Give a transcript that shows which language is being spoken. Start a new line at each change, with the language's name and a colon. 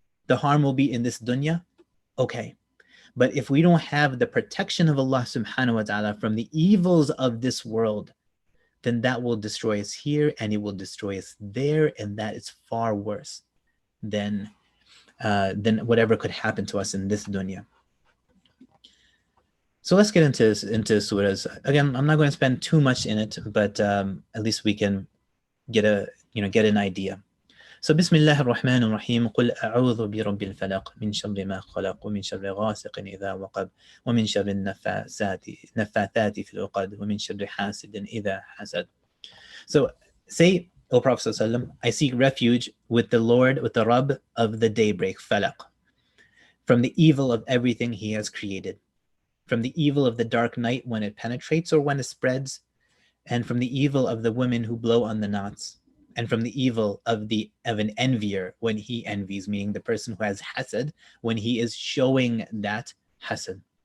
English: The harm will be in this dunya, okay. But if we don't have the protection of Allah subhanahu wa ta'ala from the evils of this world, then that will destroy us here and it will destroy us there, and that is far worse than whatever could happen to us in this dunya. So let's get into surahs. Again, I'm not going to spend too much in it, but at least we can get an idea. So Bismillah ar-Rahman ar-Rahim.
Arabic: قل أعوذ برب الفلق من شر ما خلق ومن شر غاسق إذا وقب ومن شر النفاثات في العقد ومن شر حاسد إذا حسد.
English: So say, O Prophet ﷺ, I seek refuge with the Lord, with the Rabb of the daybreak, falaq, from the evil of everything he has created, from the evil of the dark night when it penetrates or when it spreads, and from the evil of the women who blow on the knots, and from the evil of an envier when he envies, meaning the person who has hasad, when he is showing that hasad.